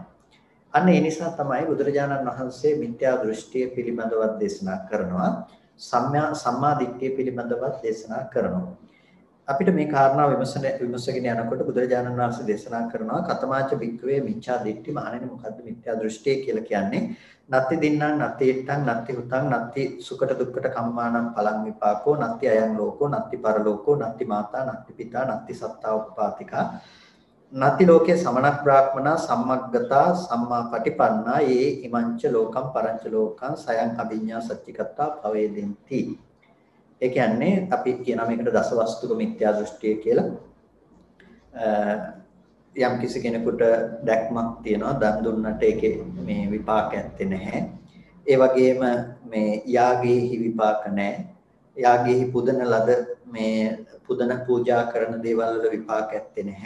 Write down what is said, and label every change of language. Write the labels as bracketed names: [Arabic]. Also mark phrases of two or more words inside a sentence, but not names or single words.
[Sinhala] අන්න ඒ නිසා තමයි බුදුරජාණන් වහන්සේ මිත්‍යා දෘෂ්ටිය පිළිබඳව දේශනා කරනවා. සම්මා දිට්ඨිය පිළිබඳව දේශනා කරනවා. අපිට මේ කාරණාව විමසගෙන යනකොට බුදුරජාණන් වහන්සේ දේශනා කරනවා [Pali] කතමාච භික්ඛවේ මිච්ඡා දිට්ඨි [Sinhala] මහණෙනි මොකද්ද මිත්‍යා දෘෂ්ටිය කියලා කියන්නේ? [Pali] නත්ති දින්නම් නත්ති ඉත්තං නත්ති හුතං නත්ති සුකට දුක්කට කම්මානම් පලං විපාකෝ නත්ති අයං ලෝකෝ නත්ති පරලෝකෝ නත්ති මාතා නත්ති පිතා නත්ති සත්තා උපපාතිකා නත්ති ලෝකේ සමනක් බ්‍රාහ්මනා සම්මග්ගතා සම්මා පටිපන්නා ඒ ඉමංච ලෝකම් පරංච ලෝකං සයං අභිඤ්ඤා සච්චිකත්තා පවේදෙන්ති. [Sinhala] ඒ කියන්නේ අපි කියන මේකට දසවස්තුක මිත්‍යා දෘෂ්ටිය කියලා. යම් කිසි කෙනෙකුට දැක්මක් තියෙනවා දන් දුන්නට ඒකේ මේ විපාක ඇත්තේ නැහැ. ඒ වගේම මේ යාගයේහි විපාක නැහැ. යාගයේහි පුදන ලද මේ පුදන පූජා කරන දේවල් වල විපාක ඇත්තේ නැහැ.